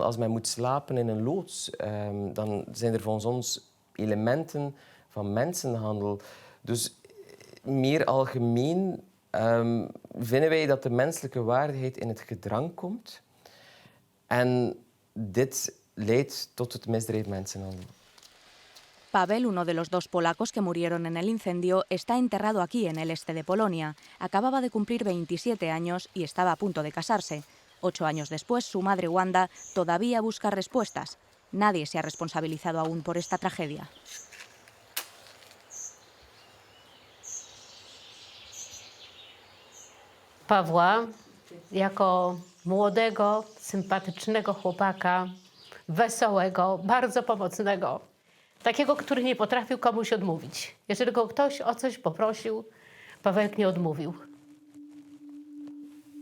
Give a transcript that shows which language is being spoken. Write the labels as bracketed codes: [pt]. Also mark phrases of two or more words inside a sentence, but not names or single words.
[nl] Als men moet slapen in een loods, dan zijn er volgens ons elementen van mensenhandel. Dus meer algemeen vinden wij dat de menselijke waardigheid in het gedrang komt. En dit leidt tot het misdrijf mensenhandel. [es] Pavel, uno de los 2 polacos que murieron en el incendio, está enterrado aquí, en el este de Polonia. Acababa de cumplir 27 años y estaba a punto de casarse. 8 años después, su madre Wanda todavía busca respuestas. Nadie se ha responsabilizado aún por esta tragedia. [pl] Pawła jako młodego, sympatycznego chłopaka, wesołego, bardzo pomocnego. Takiego, który nie potrafił komuś odmówić. Jeżeli go ktoś o coś poprosił, Pawełek nie odmówił.